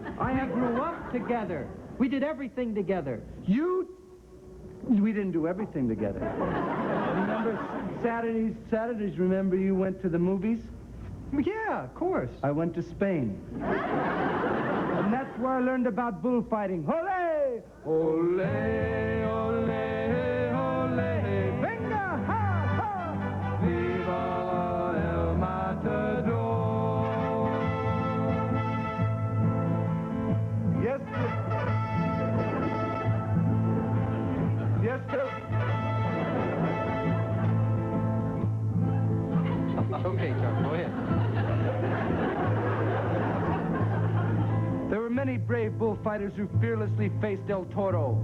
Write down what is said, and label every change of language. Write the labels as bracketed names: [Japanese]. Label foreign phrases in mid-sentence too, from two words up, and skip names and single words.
[English] I grew up together. We did everything together. We didn't do everything together. Remember Saturdays, remember you went to the movies? Yeah, of course. I went to Spain. And that's where I learned about bullfighting. [Spanish] Ole! Ole, ole, ole. Venga, ha, ha! Viva el matador. [English] Yes, sir. Yes, sir. Okay, Chuck, go ahead. There were many brave bullfighters who fearlessly faced El Toro.